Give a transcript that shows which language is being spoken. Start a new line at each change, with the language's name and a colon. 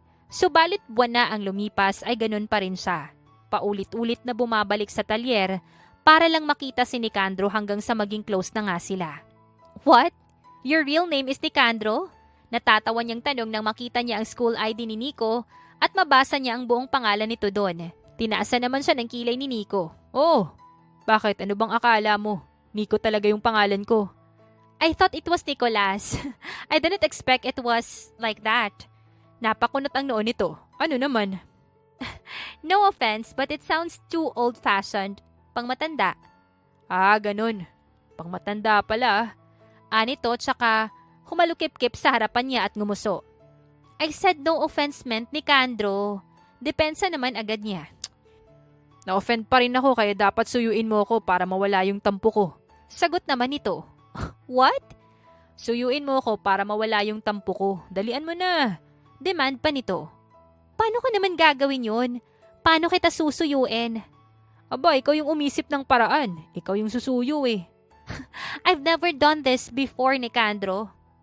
Filipino: Subalit buwan na ang lumipas ay ganun pa rin siya. Paulit-ulit na bumabalik sa talyer para lang makita si Nicandro hanggang sa maging close na nga sila.
English: What? Your real name is Nicandro?
Filipino: Natatawa niyang tanong nang makita niya ang school ID ni Nico at mabasa niya ang buong pangalan nito doon. Tinaasan naman siya ng kilay ni Nico. Oh, bakit? Ano bang akala mo? Nico talaga yung pangalan ko.
English: I thought it was Nicolas. I didn't expect it was like that.
Filipino: Napakunot ang noon nito. Ano naman?
English: No offense, but it sounds too old-fashioned.
Filipino: Pangmatanda. Ah, ganun. Pangmatanda pala. Anito, tsaka humalukip-kip sa harapan niya at ngumuso.
English: I said no offense meant Nicandro.
Filipino: Depensa naman agad niya. Na-offend pa rin ako kaya dapat suyuin mo ako para mawala yung tampo ko. Sagot naman nito.
English: What?
Filipino: Suyuin mo ako para mawala yung tampo ko. Dalian mo na. Demand pa nito. Paano ko naman gagawin yun? Paano kita susuyuin? Aba, ikaw yung umisip ng paraan. Ikaw yung susuyo eh.
English: I've never done this before, Nicandro.